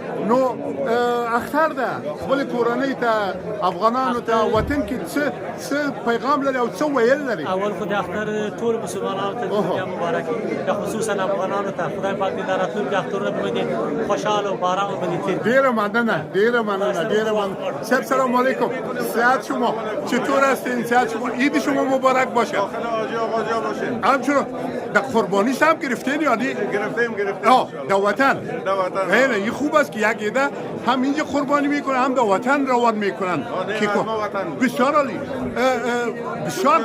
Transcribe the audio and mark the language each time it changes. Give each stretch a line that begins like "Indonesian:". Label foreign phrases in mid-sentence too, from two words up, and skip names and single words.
Pashto: نو اختر ده خپلې کورنۍ ته افغانانو ته وطن کې څه پیغام لري او څه ویل لري؟ اول خو د اختر ټول مسلمانانو ته دنیا مبارک. خصوصا افغانانو ته خدای پاک دې د راتلونکي اخترونه باندې خوشحاله او باران باندې تیر. ډېره مننه. صاحب
Arabic: سلام علیکم.
Persian: صحت شما چطور هستین؟ صحت شما. عید شما مبارک باشه. همچنان در قربانی هم گرفتین یا نه؟ گرفتیم. در وطن. این خوب است که یک عده هم اینجا قربانی میکنن هم در وطن روان میکنن. بسیار عالی. بسیار